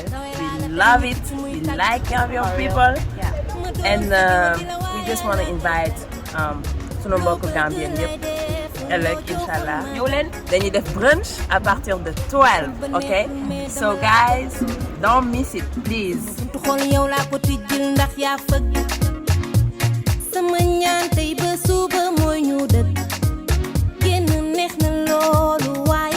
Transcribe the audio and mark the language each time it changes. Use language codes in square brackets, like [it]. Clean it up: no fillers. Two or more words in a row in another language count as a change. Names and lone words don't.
[en] We love it, we like Gambian people, and we just want to invite [wo] sunu mbokku Gambien yëpp ëllëg inshallah ñëw leen dañuy def brunch [fr] à partir de 12, [en] okay? So guys, don't miss it, please. [wo] Sama ñaan tey ba suba mooy ñu dëkk génn neex na loolu